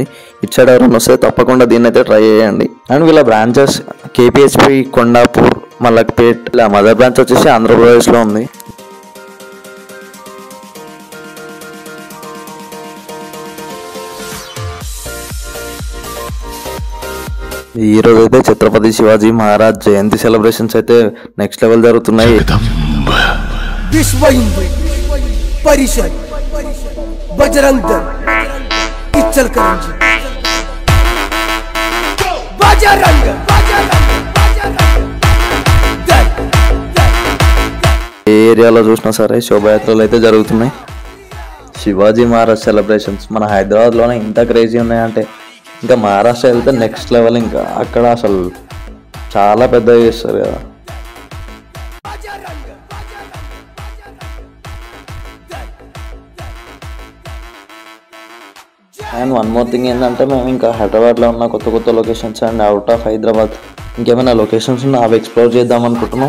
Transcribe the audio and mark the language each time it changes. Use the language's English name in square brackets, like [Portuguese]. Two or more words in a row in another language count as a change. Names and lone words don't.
[Telugu] ఇచ్చాడు ఎవరైనా వస్తే తప్పకుండా దీన్ని అయితే ట్రై చేయండి. అండ్ వీళ్ళ బ్రాంచెస్ KPHP, కొండాపూర్, మలక్పేట్, ఇలా [English] mother branch [Telugu] వచ్చేసి ఆంధ్రప్రదేశ్లో ఉంది. ఈ రోజు అయితే ఛత్రపతి శివాజీ మహారాజ్ జయంతి సెలబ్రేషన్స్ అయితే [English] next level [Telugu] జరుగుతున్నాయి. विश्व हिंदू परिषद बजरंग दल इचलकरंजी बजरंग दल. ఏ ఏరియాలో చూసినా సరే శోభయాత్రలు అయితే జరుగుతున్నాయి. శివాజీ మహారాజ్ సెలబ్రేషన్స్ మన హైదరాబాద్లోనే ఇంత క్రేజీ ఉన్నాయంటే ఇంకా మహారాష్ట్ర వెళ్తే [English] next level. [Telugu] ఇంకా అక్కడ అసలు చాలా పెద్దగా చేస్తారు కదా. [English] and one more thing [Telugu] ఏంటంటే మేము ఇంకా హైదరాబాద్లో ఉన్న కొత్త కొత్త [English] locations and out of [Telugu] హైదరాబాద్ ఇంకేమైనా లొకేషన్స్ ఉన్నా అవి ఎక్స్ప్లోర్ చేద్దాం అనుకుంటున్నాం.